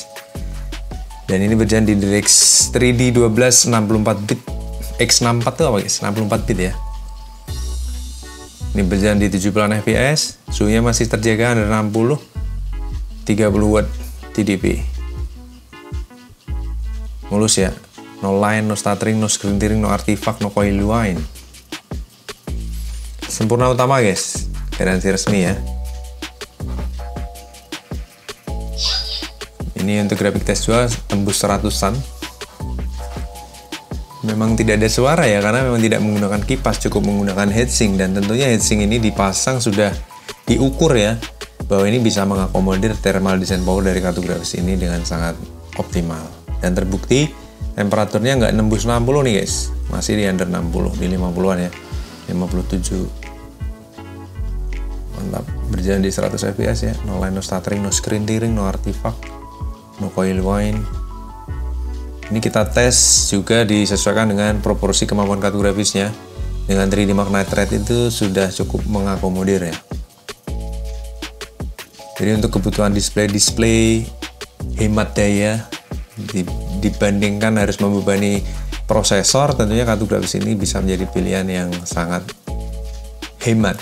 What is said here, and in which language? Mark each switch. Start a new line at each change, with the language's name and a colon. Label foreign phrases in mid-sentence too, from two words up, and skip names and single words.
Indonesian: Dan ini berjalan di DirectX 3D 12 64-bit, X64 tuh apa guys? 64-bit ya. Ini berjalan di 70 fps, suhunya masih terjaga under 60, 30W TDP. Mulus ya,
English: no line, no stuttering, no screen tearing, no artifact, no coil line.
Indonesian: Sempurna Utama guys, garansi resmi ya. Ini untuk grafik tes juga tembus 100-an. Memang tidak ada suara ya, karena memang tidak menggunakan kipas, cukup menggunakan heatsink. Dan tentunya heatsink ini dipasang sudah diukur ya, bahwa ini bisa mengakomodir
English: thermal design power
Indonesian: dari kartu grafis ini dengan sangat optimal. Dan terbukti temperaturnya nggak nembus 60 nih guys, masih di under 60, di 50-an ya, 57. Mantap, berjalan di 100 fps ya,
English: no line, no stuttering, no screen tearing, no artifact, no coil whine.
Indonesian: Ini kita tes juga disesuaikan dengan proporsi kemampuan kartu grafisnya. Dengan 3D Magnite Thread itu sudah cukup mengakomodir ya. Jadi untuk kebutuhan display hemat daya dibandingkan harus membebani prosesor, tentunya kartu grafis ini bisa menjadi pilihan yang sangat hemat.